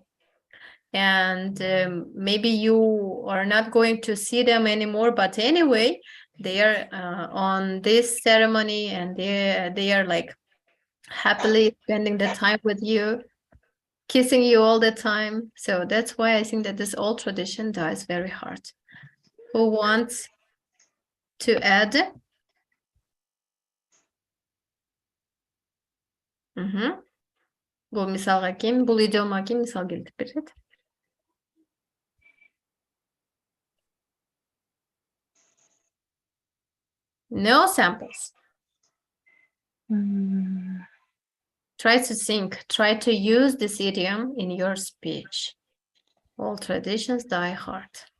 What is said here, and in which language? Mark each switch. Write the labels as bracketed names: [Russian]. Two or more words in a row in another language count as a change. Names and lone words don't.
[English] And maybe you are not going to see them anymore, but anyway, they are on this ceremony and they are like happily spending the time with you, kissing you all the time. So that's why I think that this old tradition dies very hard. Who wants to add? [Kazakh] Бұл мисалға кем, бұл идиомға кем мисал келтіріп береді? [English] No samples. Try to think, try to use this idiom in your speech. All traditions die hard.